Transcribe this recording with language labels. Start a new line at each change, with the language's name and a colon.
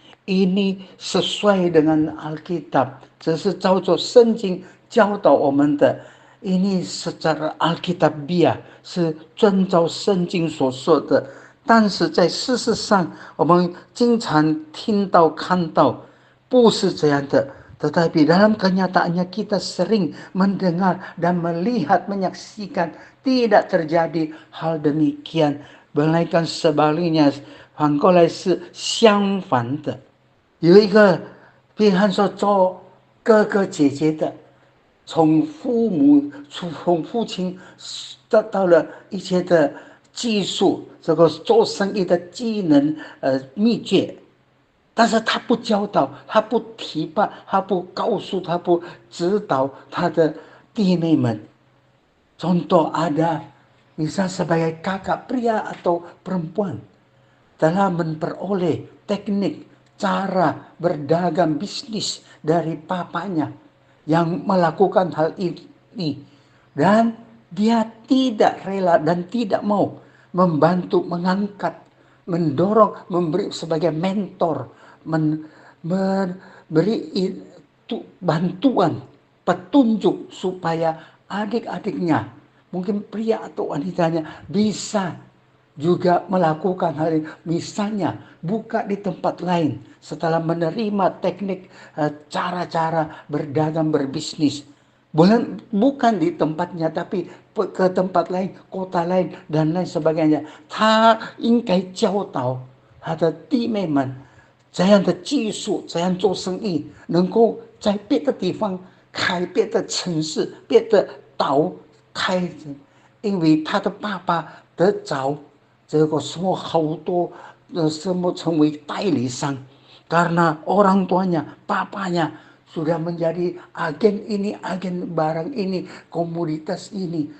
Indonesian: ini sesuai dengan Alkitab，
Chinese: 这是照着圣经教导我们的。
Indonesian: ini secara Alkitabiah，
Chinese: 是遵照圣经所说的。但是在事实上，我们经常听到看到不是这样的。
Indonesian: Tetapi dalam kenyataannya kita sering mendengar dan melihat, menyaksikan tidak terjadi hal demikian. Melainkan sebaliknya，反过来是相反的。
Chinese: 有一个比方说做哥哥姐姐的，从父亲得到了一些的技术，这个做生意的技能秘诀，但是他不教导，他不提拔，他不告诉，他不指导他的弟妹们。
Indonesian: Contoh ada misal sebagai kakak pria atau perempuan telah memperoleh teknik cara berdagang bisnis dari papanya yang melakukan hal ini, dan dia tidak rela dan tidak mau membantu, mengangkat, mendorong, memberi sebagai mentor, memberi bantuan, petunjuk supaya adik-adiknya, mungkin pria atau wanitanya, bisa juga melakukan hal ini. Misalnya buka di tempat lain setelah menerima teknik cara-cara berdagang, berbisnis. Bukan di tempatnya, tapi ke tempat lain, kota lain dan lain sebagainya.
Chinese: 他应该教导他的弟妹们怎样的技术，怎样做生意，能够在别的地方开别的城市，别的岛开，因为他的爸爸得着这个semua好多semua成为代理商，
Indonesian: karena orang tuanya, papanya sudah menjadi agen ini, agen barang ini, komoditas ini.